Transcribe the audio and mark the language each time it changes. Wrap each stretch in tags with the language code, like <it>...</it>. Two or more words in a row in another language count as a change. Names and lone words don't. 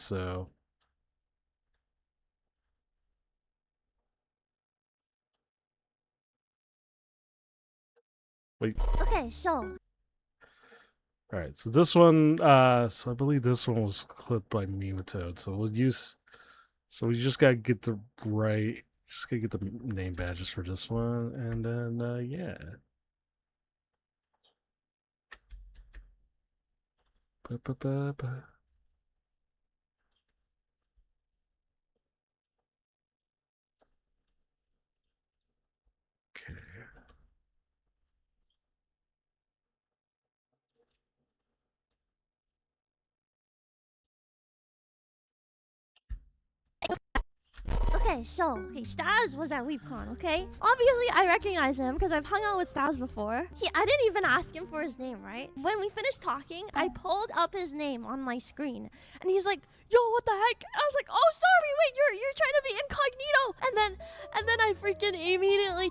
<en>So wait. Okay, so All right, so this one, so I believe this one was clipped by Nematode. So we'll use, so we just gotta get the right, just gotta get the name badges for this one, and then yeah. Ba-ba-ba-ba. Okay. Staz was at WeepCon, okay? Obviously, I recognize him because I've hung out with Staz before. I didn't even ask him for his name, right? When we finished talking, I pulled up his name on my screen, and he's like, "Yo, what the heck?" I was like, "Oh, sorry, wait, you're trying to be incognito," and then I freaking immediately</en>